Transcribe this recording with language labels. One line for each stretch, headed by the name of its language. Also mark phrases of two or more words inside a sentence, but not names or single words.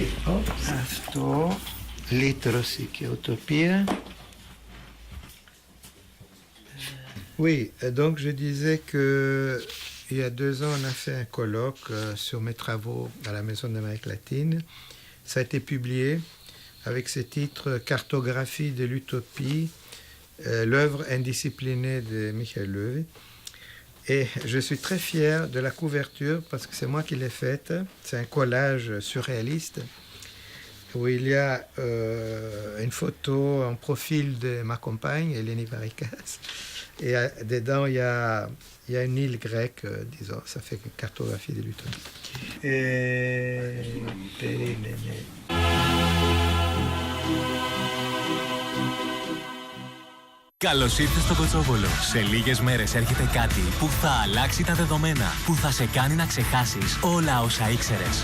Greek: Αυτό, λύτρωση και ουτοπία.
French: Oui, donc je disais que il y a 2 ans, on a fait un colloque sur mes travaux à la Maison d'Amérique latine. Ça a été publié avec ce titre « Cartographie de l'utopie, l'œuvre indisciplinée de Michael Löwy ». Et je suis très fier de la couverture parce que c'est moi qui l'ai faite. C'est un collage surréaliste où il y a une photo en profil de ma compagne, Eleni Varikas. Et dedans, il y a une île grecque, disons. Ça fait une cartographie de l'utopie.
Greek: Καλώς ήρθες στο Κοτσόβολο. Σε λίγες μέρες έρχεται κάτι που θα αλλάξει τα δεδομένα, που θα σε κάνει να ξεχάσεις όλα όσα ήξερες.